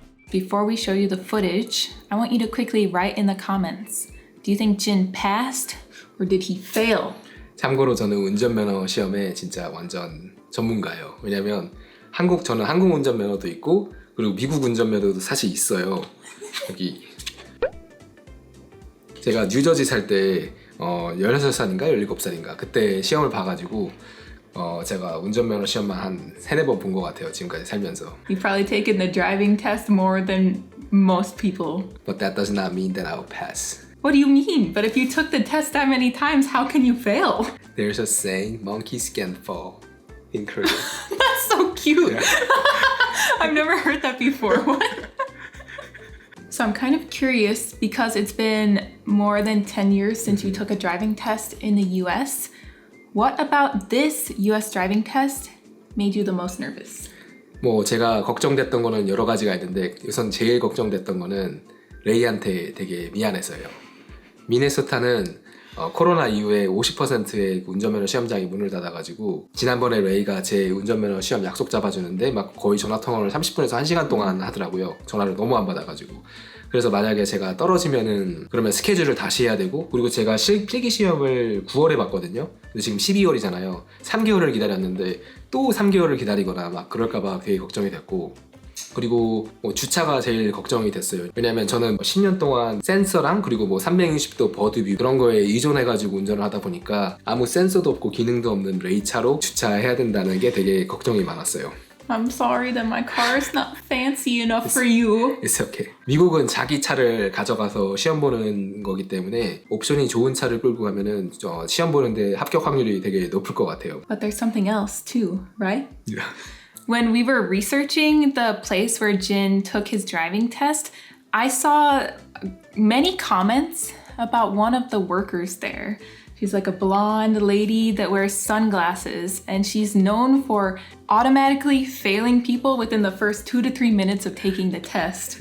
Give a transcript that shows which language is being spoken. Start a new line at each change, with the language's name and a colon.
English: Before we show you the footage, I want you to quickly write in the comments. Do you think Jin passed or did he fail?
Korean: 참고로 저는 운전면허 시험에 진짜 완전 전문가예요. 왜냐면 저는 한국 운전면허도 있고 그리고 미국 운전면허도 사실 있어요. 여기 제가 뉴저지 살 때 16살인가 17살인가 그때 시험을 봐가지고 제가 운전면허 시험만 한 3-4번 본 것 같아요. 지금까지 살면서.
English: You've probably taken the driving test more than most people. But that does not mean that I'll pass. What do you mean? But if you took the test that many times, how can you fail? There's a saying, monkeys can fall in Korea. That's so cute. Yeah. I've never heard that before. What? So I'm kind of curious because it's been more than 10 years since you took a driving test in the US. What about this US driving test made you the most nervous?
Korean: 뭐 제가 걱정됐던 거는 여러 가지가 있는데 우선 제일 걱정됐던 거는 레이한테 되게 미안해서요. 미네소타는 코로나 이후에 50%의 운전면허 시험장이 문을 닫아가지고 지난번에 레이가 제 운전면허 시험 약속 잡아주는데 막 거의 전화통화를 30분에서 1시간 동안 하더라고요. 전화를 너무 안 받아가지고. 그래서 만약에 제가 떨어지면은 그러면 스케줄을 다시 해야 되고 그리고 제가 필기 시험을 9월에 봤거든요. 근데 지금 12월이잖아요. 3개월을 기다렸는데 또 3개월을 기다리거나 막 그럴까봐 되게 걱정이 됐고 그리고 뭐 주차가 제일 걱정이 됐어요. 왜냐면 저는 10년 동안 센서랑 그리고 뭐 360도 버드뷰 그런 거에 의존해가지고 운전을 하다 보니까 아무 센서도 없고 기능도 없는 레이 차로 주차해야 된다는 게 되게 걱정이 많았어요.
English: I'm sorry that my car is not fancy enough for you. It's okay.
Korean: 미국은 자기 차를 가져가서 시험 보는 거기 때문에 옵션이 좋은 차를 끌고 가면은 시험 보는데 합격 확률이 되게 높을 것 같아요.
English: But there's something else too, right? Yeah. When we were researching the place where Jin took his driving test, I saw many comments about one of the workers there. She's like a blonde lady that wears sunglasses, and she's known for automatically failing people within the first 2 to 3 minutes of taking the test.